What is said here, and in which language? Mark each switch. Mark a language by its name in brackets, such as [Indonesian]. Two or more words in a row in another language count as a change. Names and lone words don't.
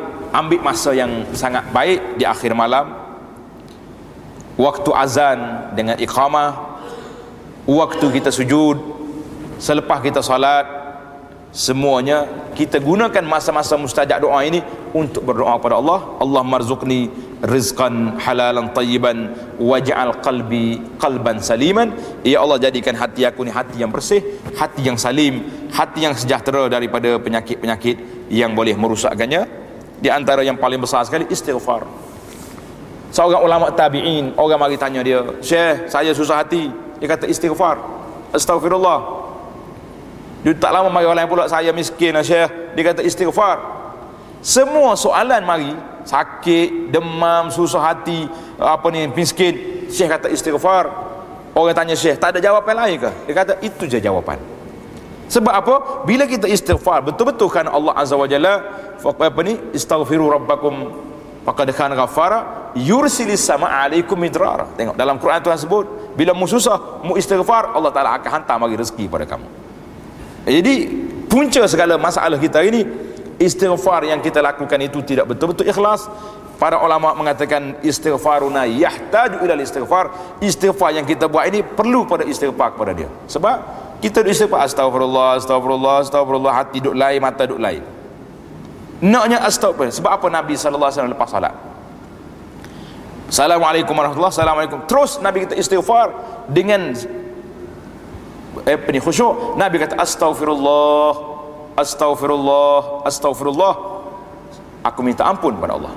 [Malay] ambil masa yang sangat baik di akhir malam, waktu azan dengan iqamah, waktu kita sujud, selepas kita salat, semuanya kita gunakan masa-masa mustajab doa ini untuk berdoa kepada Allah. [Arabic] اللهم ارزقني رزقا حلالا طيبا واجعل قلبي قلبا سليما. [Malay] Ya Allah, jadikan hati aku ni hati yang bersih, hati yang salim, hati yang sejahtera daripada penyakit-penyakit yang boleh merusakkannya. Di antara yang paling besar sekali istighfar. Seorang ulama tabi'in, orang mari tanya dia, "Syekh, saya susah hati." Dia kata istighfar, astaghfirullah. Dia tak lama mari orang pula, "Saya miskin, Syekh." Dia kata istighfar. Semua soalan mari, sakit, demam, susah hati, miskin, Syekh kata istighfar. Orang tanya Syekh, tak ada jawapan lain ke? Dia kata itu je jawapan. Sebab apa? Bila kita istighfar betul-betul kan Allah [Arabic] عز وجل, استغفروا ربكم فقد كان غفارا يرسل السماء عليكم مدرارا. [Malay] Tengok dalam Quran Tuhan sebut, bila mu susah, mu istighfar, Allah Taala akan hantar bagi rezeki pada kamu. Jadi punca segala masalah kita ini, istighfar yang kita lakukan itu tidak betul-betul ikhlas. Para ulama mengatakan [Arabic] استغفارنا يحتاج إلى الاستغفار. [Malay] Istighfar yang kita buat ini perlu pada istighfar kepada dia. Sebab kita istighfar astagfirullah, astagfirullah, astagfirullah, hati duk lain, mata duk lain. Naknya astagfirullah. Sebab apa Nabi [Arabic] صلى الله عليه وسلم [Malay] lepas salat, [Arabic] السلام عليكم ورحمة الله وبركاته, [Malay] Assalamualaikum, terus Nabi kita istighfar dengan khusyuk. Nabi kata astaghfirullah, astaghfirullah, astaghfirullah, aku minta ampun pada Allah.